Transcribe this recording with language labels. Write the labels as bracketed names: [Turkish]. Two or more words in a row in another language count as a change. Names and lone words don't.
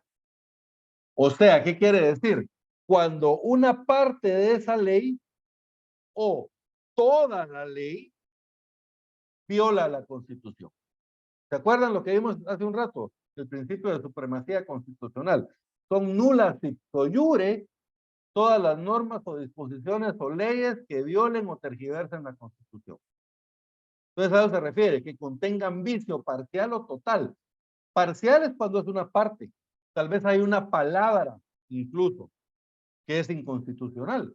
[Spanish] O sea, ¿qué quiere decir? Cuando una parte de esa ley o toda la ley viola la Constitución. ¿Se acuerdan lo que vimos hace un rato? El principio de supremacía constitucional. Son nulas [Latin] ipso iure [Spanish] todas las normas o disposiciones o leyes que violen o tergiversen la Constitución. Entonces a eso se refiere, que contengan vicio parcial o total. Parcial es cuando es una parte. Tal vez hay una palabra, incluso, que es inconstitucional.